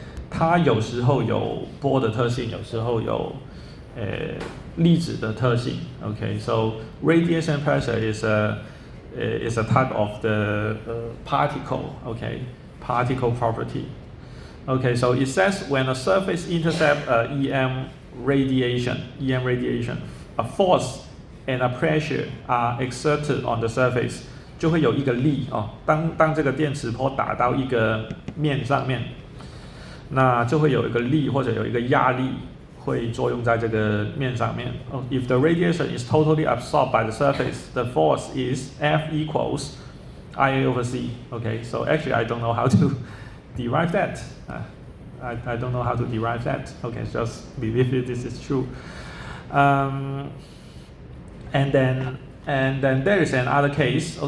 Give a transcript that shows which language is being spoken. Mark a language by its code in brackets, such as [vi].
[zh] 它有时候有波的特性，有时候有粒子的特性。 [en] Okay, so radiation pressure is a type of the particle. Okay, particle property. Okay, so it says when a surface intercepts EM radiation, a force and a pressure are exerted on the surface. [zh] 就会有一个力当这个电磁波打到一个面上面。那就会有一个力或者有一个压力会作用在这个面上面。 [en] If the radiation is totally absorbed by the surface, the force is F equals IA over C. Okay, so actually I don't know how to derive that. I don't know how to derive that. Okay, just believe it. This is true. And then there is another case.